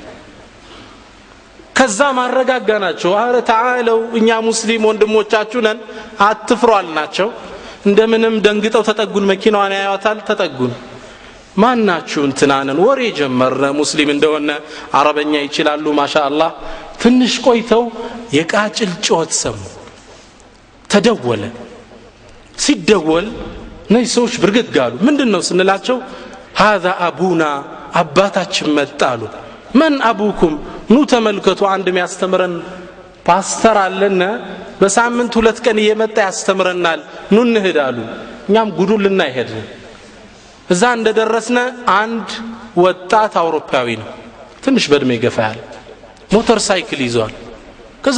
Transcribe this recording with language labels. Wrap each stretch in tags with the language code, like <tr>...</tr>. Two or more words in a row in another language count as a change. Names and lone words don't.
<am>ከዛ ማረጋጋናቸው አረ ተዓለው እኛ ሙስሊም ወንድሞቻችሁ ነን አትፍሩ አልናቸው እንደምንም ደንግጠው ተጠጉን መኪናዋን ያያታል ተጠጉን ማናችሁ እንትናነን ወሬ ጀመረ ሙስሊም እንደሆነ አረበኛ ይችላሉ ማሻአላህ ትንሽ ቆይተው የቃጭል ጮት ሰሙ ተደወለ ሲደወል ነይ ሰዎች ብርግት ጋሉ ምንድነው ስንላቸው</am> <ar>هذا ابونا</ar> <am>አባታችን መጣሉ</am> <ar>من ابوكم</ar> <am>ኑ ተመልከቱ አንድ የሚያስተምረን ፓስተር አለና በሳምንት 2 ቀን እየመጣ ያስተምረናል ኑ እንሄዳሉ እኛም ጉዱን ልናይ ሄድን እዛ እንደደረስነ አንድ ወጣት አውሮፓዊ ነው ትንሽ በእድሜ ገፋያል ሞተር ሳይክል ይዟል ከዛ</am>